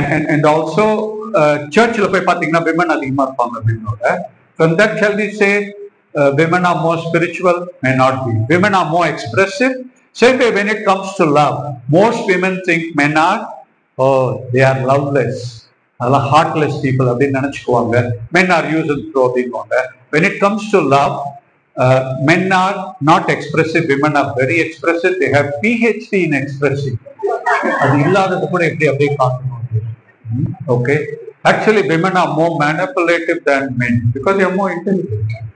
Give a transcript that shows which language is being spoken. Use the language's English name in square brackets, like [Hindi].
[English] And also [Tamil] churchல போய் பாத்தீங்கன்னா women அதிகமா இருப்பாங்க மென்னோட. [English] From that shall we say women are more spiritual? May not be. Women are more expressive. Same way when it comes to love, most women think men are they are loveless, [Tamil] அதெல்லாம் [English] heartless people [Tamil] அப்படின்னு நினைச்சுக்குவாங்க. [English] Men are used and throw [Tamil] அப்படின்னுவாங்க. [English] When it comes to love, men are not expressive, women are very expressive. They have PhD in expressing. [Tamil] அது இல்லாதது கூட எப்படி அப்படியே காட்டணும். [English] Okay, actually women are more manipulative than men because they are more intelligent.